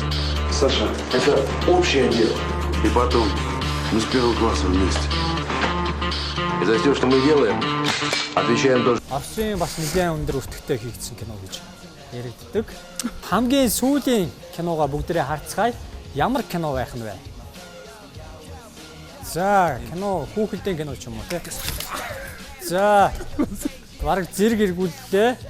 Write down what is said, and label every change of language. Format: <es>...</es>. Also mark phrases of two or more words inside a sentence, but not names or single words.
<ru>Саша, это общее дело. И потом, мы с первого класса вместе. И за все, что мы делаем, отвечаем тоже.</ru> <mn>Австрийн бас нэгэн өндөр өртөгтэй хийгдсэн кино гэж яригддаг. Хамгийн сүүлийн киногаа бүгдээрээ харцгаая. Ямар кино байх нь вэ? За, кино хүүхэлдэйн кино ч юм уу тий. За. Бараг зэрэг эргүүллээ.</mn>